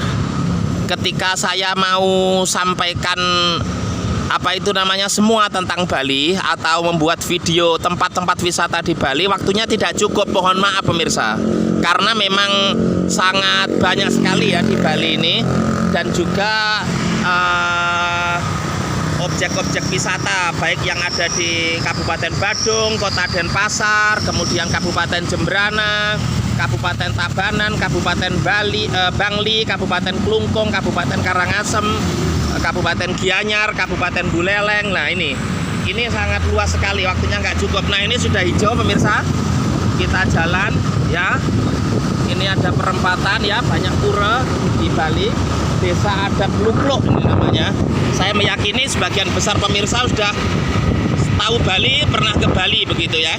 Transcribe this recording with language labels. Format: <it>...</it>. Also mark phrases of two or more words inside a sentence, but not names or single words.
<id>Ketika saya mau sampaikan apa itu namanya semua tentang Bali atau membuat video tempat-tempat wisata di Bali, waktunya tidak cukup, mohon maaf pemirsa, karena memang sangat banyak sekali ya di Bali ini, dan juga objek-objek wisata baik yang ada di Kabupaten Badung, Kota Denpasar, kemudian Kabupaten Jembrana, Kabupaten Tabanan, Kabupaten Bangli, Kabupaten Klungkung, Kabupaten Karangasem, Kabupaten Gianyar, Kabupaten Buleleng. Nah ini sangat luas sekali, waktunya nggak cukup. Nah ini sudah hijau pemirsa, kita jalan ya. Ini ada perempatan ya, banyak pura di Bali. Desa adat Lukluk ini namanya. Saya meyakini sebagian besar pemirsa sudah tahu Bali, pernah ke Bali begitu ya.</id>